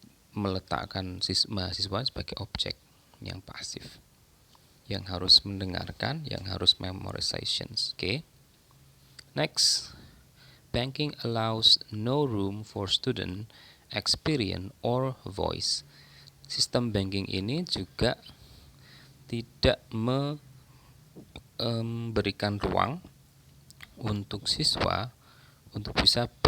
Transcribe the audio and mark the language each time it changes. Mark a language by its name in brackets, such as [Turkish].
[Indonesian] meletakkan mahasiswa sebagai objek yang pasif, yang harus mendengarkan, yang harus memorizations. [English] Okay. Next, banking allows no room for student experience or voice. [Indonesian] Sistem banking ini juga tidak memberikan ruang untuk siswa untuk bisa